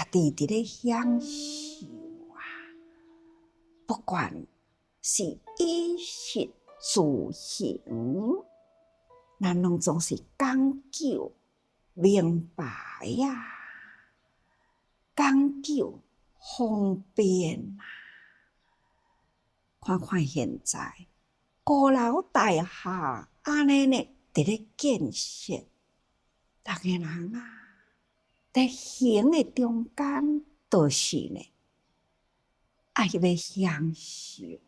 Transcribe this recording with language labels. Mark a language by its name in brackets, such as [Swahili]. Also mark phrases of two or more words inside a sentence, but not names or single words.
[Min Nan Chinese] 己伫咧享受啊，不管是衣食住行，咱拢总是讲究明白啊，讲究方便啊。看看现在高楼大厦安尼呢，伫咧建设。逐个人啊，在行的中间，就是呢，爱要享受啊。